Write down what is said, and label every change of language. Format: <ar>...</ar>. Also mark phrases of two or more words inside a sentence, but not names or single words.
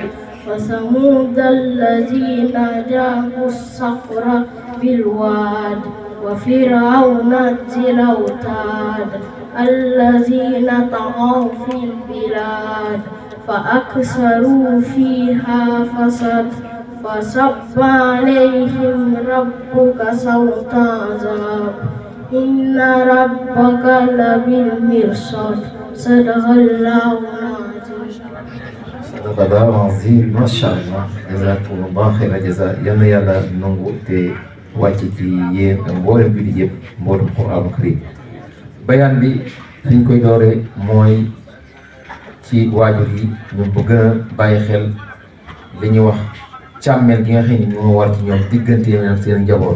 <ar>وثمود الذين جابوا الصخر بالواد وفرعون ذي الأوتاد الذين طغوا في البلاد فأكثروا فيها فساد فصب عليهم ربك سوط عذاب إن ربك لبالمرصاد. صدق الله العظيم. صدق الله العظيم ما شاء الله. جزاكم الله خير جزاء.</ar> <wo>yal na yàlla nangu te wàcc ci yéen mboolem bi di yëpp mboolem</wo> <ar>القرآن الكريم.</ar> <wo>bayaan bi fiñ koy dooree mooy ci waajur yi ñu bëgg a bàyyi xel li ñuy wax càmmeel gi nga xam ni moo war ci ñoom diggante ak seen njaboot.</wo>